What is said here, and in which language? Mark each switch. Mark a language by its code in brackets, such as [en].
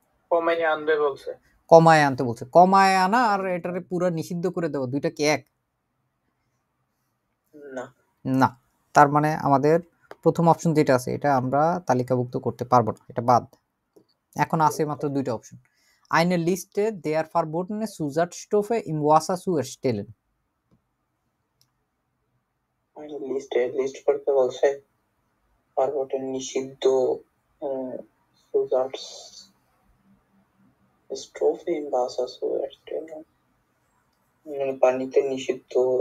[bn] কমাইয়ে আনবে বলছে। কমায় আনতে বলছে। কমায় আনা আর এটারে পুরো নিষিদ্ধ করে দেওয়া, দুইটা কি এক? না না। তার মানে আমাদের প্রথম অপশন যেটা আছে এটা আমরা তালিকাভুক্ত করতে পারবো না, এটা বাদ। এখন আছে মাত্র দুইটা option. [de] Eine Liste der verbotenen Zusatzstoffe im Wasser zu erstellen. [bn] List করতে বলছে, ফারবোটেন নিষিদ্ধ সুজাটস্টফে ইন ওয়াসার [de] zu erstellen, [bn] পানিতে নিষিদ্ধ